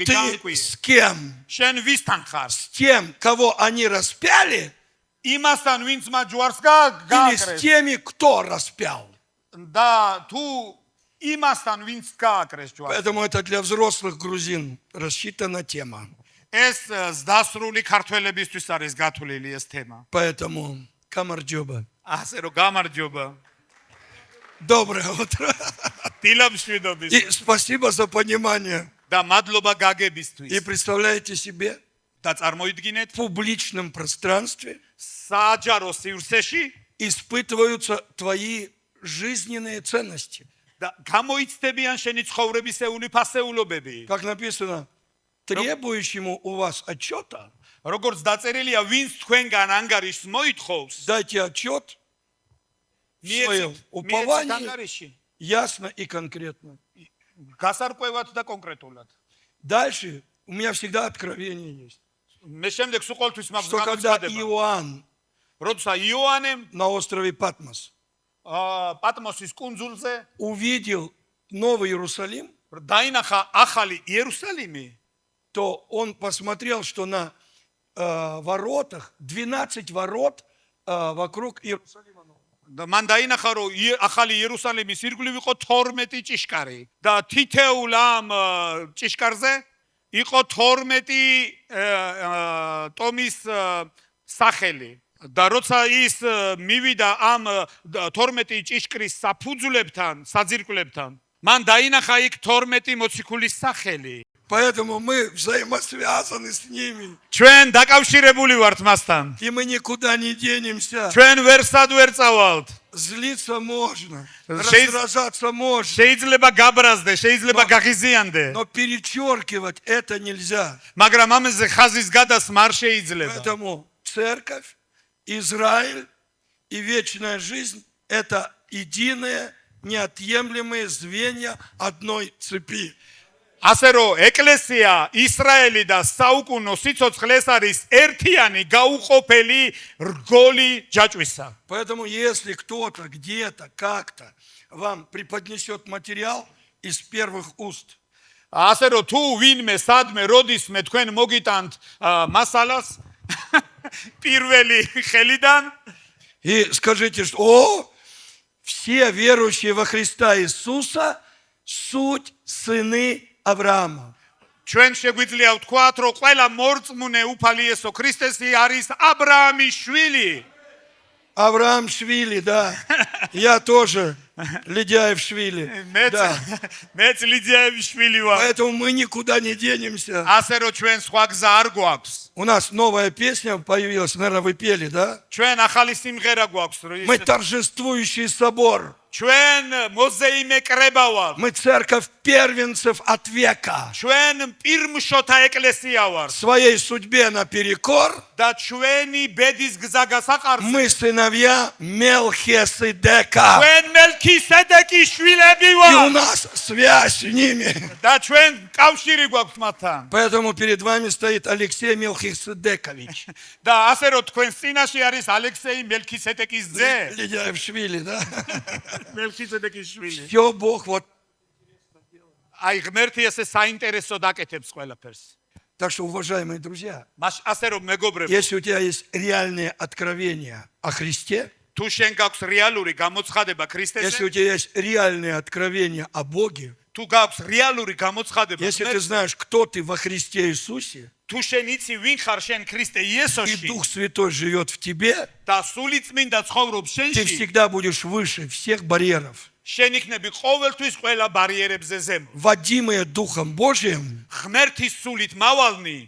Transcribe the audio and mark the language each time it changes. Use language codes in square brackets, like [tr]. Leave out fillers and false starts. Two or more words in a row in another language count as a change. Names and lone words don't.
[ru] Ты [ka] განკვიე. [ru] с кем? [ka] შენ висთან ხარ? [ru] С тем, кого они распяли, [ka] იმასთან ვინც მათ ჯვარს [ru] или с [ka] გააკრეს [ru] теми, кто распял? [ka] და თუ იმასთან ვინც გააკრეს ჯვარს. [ru] Поэтому это для взрослых грузин рассчитана тема. [ka] ეს ზდასრული ქართველებისთვის არის გათვლილი ეს თემა. [ru] Поэтому камарджоба. [ka] ასე რომ გამარჯობა. [ru] Доброе утро. [ka] დილამშვიდობის [ru] И спасибо за понимание. [ka] და მადლობა [ru] И [ka] გაგებისთვის. [ru] представляете себе, [ka] და წარმოიდგინეთ [ru] в публичном пространстве [ka] საჯარო სივრცეში [ru] испытываются твои жизненные ценности. [ka] და გამოიცდებიან შენი ცხოვრებისეული ფასეულობები. [ru] Как написано, требующему у вас отчета, [ka] როგორც დაწერილია, ვინც თქვენგან ანგარიშს მოითხოვს, [ru] дайте отчет свое [ka] მიეცით [ru] упование [ka] ანგარიში. [ru] ясно и конкретно. [ka] გასარკვევად და კონკრეტულად. [ru] Дальше у меня всегда откровение есть, [ka] მე შემდეგ სულ ყოველთვის მაქვს [ru] что когда [ka] გამოცხადება. [ru] Иоанн [ka] როცა იოანემ [ru] на острове Патмос [ka] პატმოსის კუნძულზე [ru] увидел Новый Иерусалим, [ka] დაინახა ახალი იერუსალიმი, [ru] то он посмотрел, что на воротах 12 ворот вокруг Иерусалима. [ka] და მან დაინახა, რომ ახალი იერუსალიმის ირგვლივ იყო 12 ჭიშკარი და თითოეულ ამ ჭიშკარზე იყო 12 ტომის სახელი. და როცა ის მივიდა ამ 12 ჭიშკრის საფუძვლებთან, საძირკვლებთან, მან დაინახა იქ 12 მოციქულის სახელი. [ru] Поэтому мы взаимосвязаны с ними. [ka] ჩვენ დაკავშირებული ვართ მასთან. [ru] И мы никуда не денемся. [ka] ჩვენ ვერსად ვერ წავალთ. [ru] Злиться можно, Шесть- раздражаться можно, [ka] შეიძლება გაბრაზდე, შეიძლება გაღიზიანდე, [ru] но перечеркивать это нельзя. [ka] მაგრამ ამაზე ხაზის გადასმა არ შეიძლება. [ru] Поэтому церковь, Израиль и вечная жизнь – это единые, неотъемлемые звенья одной цепи. [ka] ასე რომ ეკლესია, ისრაელი და საუკუნო სიცოცხლე ეს არის ერთიანი გაუყოფელი რგოლი ჯაჭვისა. [ru] Поэтому если кто-то где-то как-то вам преподнесет материал, из первых уст. [ka] ასე რომ თუ ვინმე სადმე როდისმე თქვენ მოგიტანთ მასალას პირველი ხელიდან [ru] И скажите, что все верующие во Христа Иисуса суть сыны Авраама. [ka] ჩვენ შეგვიძლია ვთქვათ, რომ ყველა მორწმუნე უფალი იესო ქრისტესი არის აბრაამის შვილი. [ru] Авраам Швили, да. Я тоже Ледяев Швили. Да. [ka] მეც ლიდიაევის შვილი ვარ. [ru] Поэтому мы никуда не денемся. [ka] ასე რომ ჩვენ სხვა გზა არ გვაქვს. [ru] У нас новая песня появилась, наверное, вы пели, да? [ka] ჩვენ ახალი სიმღერა გვაქვს. [ru] Мы торжествующий собор. [ka] ჩვენ მოზეიმე კრება ვარ. [ru] Мы церковь первенцев от века. [ka] ჩვენ პირმშოთა ეკლესია ვარ. [ru] Своей судьбе наперекор [ka] და ჩვენი ბედის გზა გასაყარს. [ru] мы сыновья Мелхиседека. [ka] ჩვენ მელქისედეკის შვილები [ru] И у [ka] ვარ. [ru] нас связь с ними. [ka] და ჩვენ კავშირი გვაქვს მათთან. [ru] Поэтому перед вами стоит Алексей Мелхиседекович. [ka] და ასე რომ თქვენ წინაშე არის ალექსეი მელქისედეკის ძე. [ru] Ледяев Швили, да? [ka] მელქისედეკის შვილი. [ru] Все Бог вот. [ka] აი ღმერთი ესე საინტერესო დაკეთებს ყველაფერს. [ru] Так что, уважаемые друзья, [ka] მას ასე რომ მეგობრებო, [ru] если у тебя есть реальные откровения о Христе, [ka] თუ შენ გაქვს რეალური გამოცხადება [ru] если [ka] ქრისტეზე, [ru] у тебя есть реальные откровения о Боге, [ka] თუ გაქვს რეალური გამოცხადება, [ru] если ты знаешь, кто ты во Христе Иисусе, [ka] თუ შენ იცი ვინ ხარ შენ ქრისტე [ru] и [ka] იესოში [ru] Дух Святой живет в тебе, [ka] და სული წმინდა ცხოვრობს [ru] ты [ka] შენში, [ru] всегда будешь выше всех барьеров. [ka] შენ იქნები ყოველთვის ყველა ბარიერებზე зем. [ru] Водимые Духом Божиим, [ka] ღმერთის სულით მავალნი,